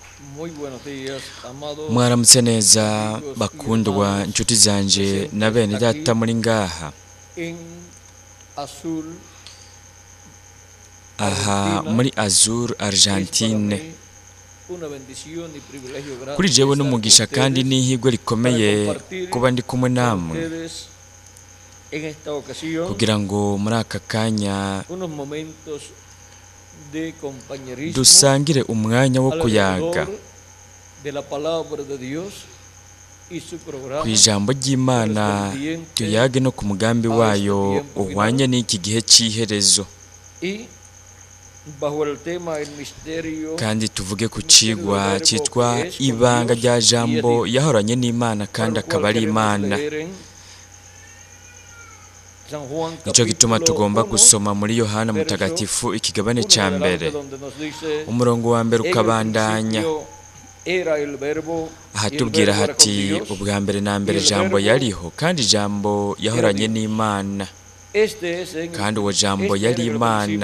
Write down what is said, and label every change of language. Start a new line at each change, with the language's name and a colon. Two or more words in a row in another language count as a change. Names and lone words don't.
Spanish: Muy buenos días, amados
Rundi: Mwaramutse neza
Spanish: amigos y
Rundi: bakundwa
Spanish: hermanos
Rundi: inshuti zanje
Spanish: presentes
Rundi: na bene
Spanish: aquí
Rundi: data muri ngaha
Spanish: en Azul,
Rundi: aha
Spanish: Argentina.
Rundi: muri Azur
Spanish: Es para
Rundi: Argentine.
Spanish: mí una bendición y privilegio grande
Rundi: Kuri jewe
Spanish: estar
Rundi: n'umugisha
Spanish: con
Rundi: kandi
Spanish: ustedes
Rundi: n'ihirwe rikomeye
Spanish: para compartir
Rundi: kuba ndi kumwe
Spanish: con
Rundi: namwe
Spanish: ustedes en esta ocasión
Rundi: kugira ngo muri aka kanya
Spanish: unos momentos de compañerismo
Rundi: dusangire umwanya wo kuyaga
Spanish: alrededor de la palabra de Dios y su programa
Rundi: ku ijambo ry'Imana, tuyage no ku mugambi wayo uhwanye n'iki gihe cy'iherezo,
Spanish: y bajo el tema el misterio
Rundi: kandi tuvuge ku cigwa cyitwa ibanga rya jambo yahoranye n'Imana kandi akaba ari Imana. Nicyo gituma tugomba gusoma muri Yohana Mutagatifu ikigabane cya mbere umurongo wa mbere ukabandanya ahatubwira hati ubwa mbere na mbere jambo yariho kandi jambo yahoranye n'Imana kandi uwo jambo yari Imana.